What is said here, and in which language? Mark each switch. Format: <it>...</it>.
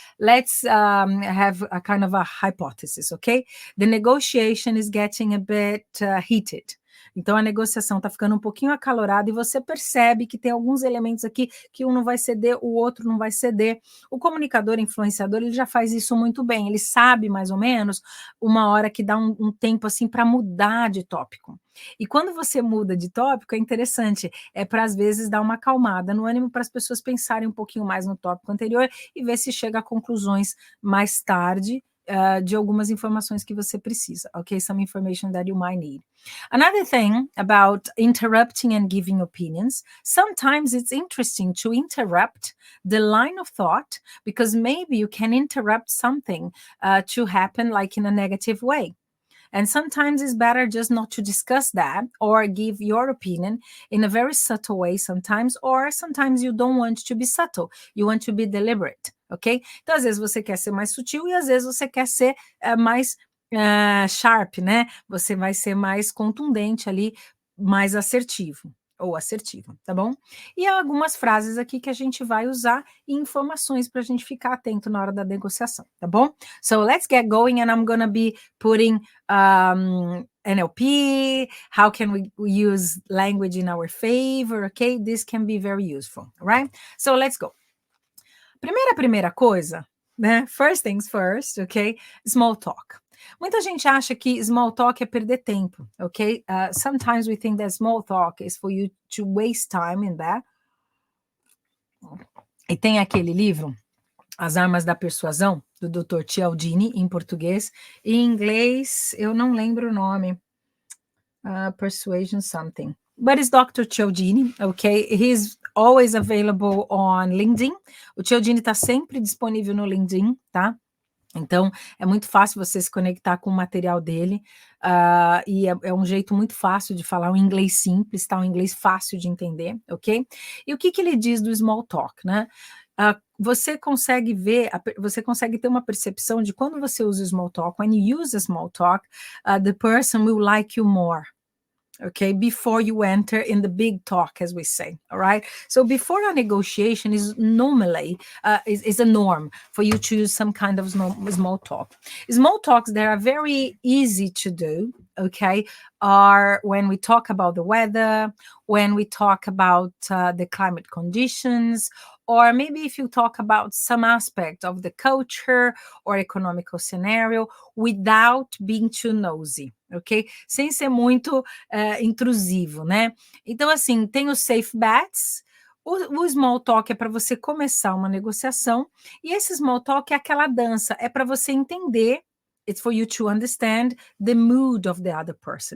<en>Let's have a kind of a hypothesis, okay? The negotiation is getting a bit heated.</en> <pt>Então, a negociação está ficando um pouquinho acalorada e você percebe que tem alguns elementos aqui que um não vai ceder, o outro não vai ceder. O comunicador, influenciador, ele já faz isso muito bem. Ele sabe, mais ou menos, uma hora que dá um tempo assim para mudar de tópico. E quando você muda de tópico, é interessante, é para às vezes dar uma acalmada no ânimo para as pessoas pensarem um pouquinho mais no tópico anterior e ver se chega a conclusões mais tarde de algumas informações que você precisa, ok?</pt> <en>Some information that you might need. Another thing about interrupting and giving opinions, sometimes it's interesting to interrupt the line of thought because maybe you can interrupt something to happen like in a negative way. And sometimes it's better just not to discuss that or give your opinion in a very subtle way sometimes, or sometimes you don't want to be subtle, you want to be deliberate, ok?</en> <pt>Então, às vezes você quer ser mais sutil e às vezes você quer ser mais sharp, né? Você vai ser mais contundente ali, mais assertivo ou assertiva, tá bom? E algumas frases aqui que a gente vai usar e informações para a gente ficar atento na hora da negociação, tá bom?</pt> <en>So let's get going and I'm gonna be putting NLP, how can we use language in our favor, okay? This can be very useful, right? So let's go.</en> <pt>Primeira coisa, né?</pt> <en>First things first, okay? Small talk.</en> <pt>Muita gente acha que small talk é perder tempo, ok?</pt> <en>Sometimes we think that small talk is for you to waste time in that.</en> <pt>E tem aquele livro, As Armas da Persuasão, do Dr. Cialdini, em português. Em inglês, eu não lembro o nome.</pt> <en>Persuasion something. But it's Dr. Cialdini, ok? He's always available on LinkedIn.</en> <pt>O Cialdini está sempre disponível no LinkedIn, tá? Então, é muito fácil você se conectar com o material dele, e é um jeito muito fácil de falar um inglês simples, tá? Um inglês fácil de entender, ok? E o que ele diz do small talk, né? Você consegue ver, você consegue ter uma percepção de quando você usa small talk,</pt> <en>when you use a small talk, the person will like you more. Okay, before you enter in the big talk, as we say, all right? So before a negotiation is normally, is a norm for you to use some kind of small talk. Small talks that are very easy to do, okay, are when we talk about the weather, when we talk about the climate conditions, or maybe if you talk about some aspect of the culture or economical scenario without being too nosy, ok?</en> <pt>Sem ser muito intrusivo, né? Então, assim, tem os safe bets, O small talk é para você começar uma negociação, e esse small talk é aquela dança, é para você entender,</pt> <en>it's for you to understand the mood of the other person.</en>